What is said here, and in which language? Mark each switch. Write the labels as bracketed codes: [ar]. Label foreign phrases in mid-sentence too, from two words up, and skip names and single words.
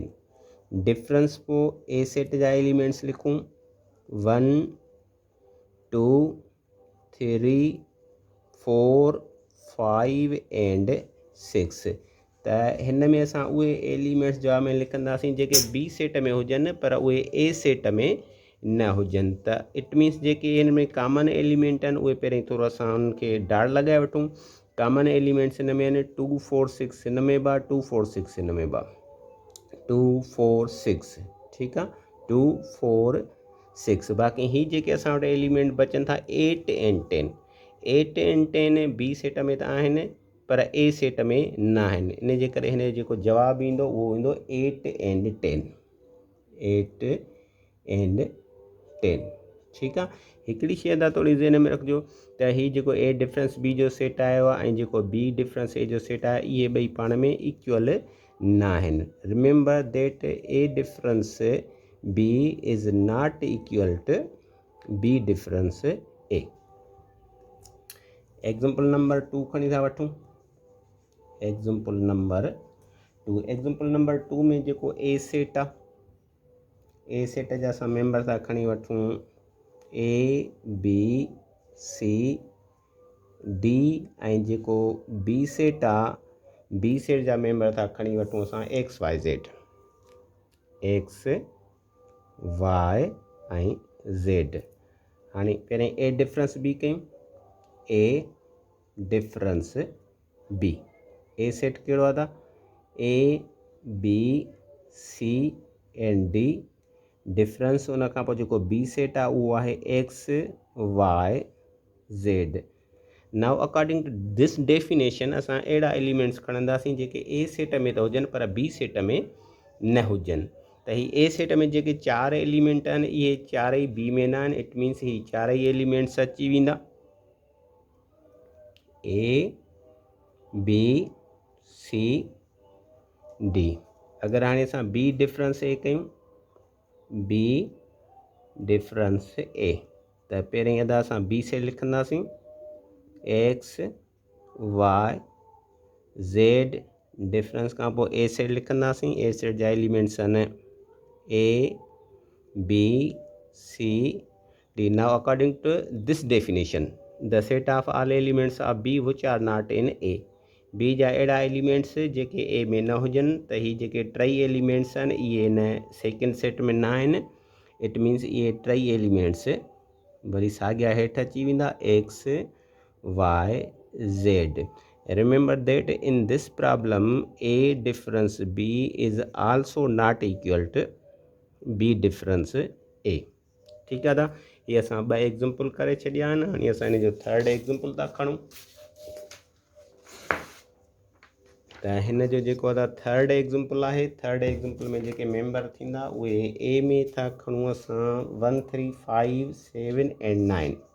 [sd] डिफरेंस पोइ ए सेट जा एलिमेंट्स लिखूं 1 2 3 4 5 and 6। त हिन में असां उहे एलिमेंट्स जवाब में लिखंदासीं जेके बी सेट में हुजनि पर उहे ए सेट में न हुजनि त [en] it means [sd] जेके हिन में [en] common element [sd] आहिनि उहे पहिरीं थोरो असां उनखे डाड़ लॻाए वठूं। [en] common elements [sd] हिन में आहिनि 2 4 6 हिन में बि 2 4 6 हिन में बि 2 4 6 ठीकु आहे 2 4 6 बाक़ी ही जेके असां वटि एलिमेंट बचनि था 8 ऐं 10 8 ऐं 10 बी सेट में त आहिनि पर ए सेट में न आहिनि इन जे करे हिन जो जेको जवाबु ईंदो उहो ईंदो 8 ऐं 10 8 ऐं 10 ठीकु आहे। हिकिड़ी शइ अदा थोरी ज़हन में रखिजो त हीउ जेको ए डिफरेंस बी जो सेट आयो आहे ऐं जेको बी डिफरेंस ए जो सेट आहे इहे ॿई पाण में इक्वल न आहिनि। [en] remember that A difference B is not equal to B difference A. example number 2 [sd] खणी था वठूं। [en] example number 2 example number 2 [sd] में जेको ए सेट आहे ए सेट जा असां मेंबर था खणी वठूं ए बी सी डी ऐं जेको बी सेट आहे बी सेट जा मेंबर था खणी वठूं असां एक्स वाई ज़ेड एक्स वाई ऐं ज़ेड। हाणे पहिरें ए डिफरेंस बी कयूं ए डिफरेंस बी ए सेट कहिड़ो आहे त ए बी सी एंड डी डिफरेंस उन खां पोइ जेको बी सेट आहे उहो आहे एक्स वाई ज़ेड। [en] now according to this definition [sd] असां अहिड़ा एलिमेंट्स खणंदासीं जेके ए सेट में त हुजनि पर बी सेट में न हुजनि त ही ए सेट में जेके 4 एलिमेंट आहिनि इहे चारई बी में न आहिनि [en] it means [sd] ही चारई एलिमेंट्स अची वेंदा ए बी सी डी। अगरि हाणे असां बी डिफरेंस ए कयूं बी डिफरेंस ए त पहिरीं अदा असां बी सेट लिखंदासीं एक्स वाई ज़ेड डिफरेंस खां पोइ ए सेट लिखंदासीं ए सेट जा एलिमेंट्स आहिनि ए बी सी डी। [en] now according to this definition the set of all elements of B which are not in A [sd] बी जा अहिड़ा एलिमेंट्स जेके ए में न हुजनि त ही जेके टई एलिमेंट्स आहिनि इहे [en] in second set [sd] में न आहिनि [en] it means [sd] इहे टई एलिमेंट्स वरी साॻिया हेठि अची वेंदा एक्स वाई ज़ेड। [en] remember that in this problem A difference B is also not equal to B difference A. [sd] ठीकु आहे त इहे असां 2 एग्ज़ाम्पल करे छॾिया आहिनि। हाणे असां हिन जो [en] third example [sd] था खणूं त हिन जो जेको आहे [en] third example [sd] आहे [en] third example [sd] में जेके मेंबर थींदा उहे ए में था खणूं असां 1 3 5 7 ऐं 9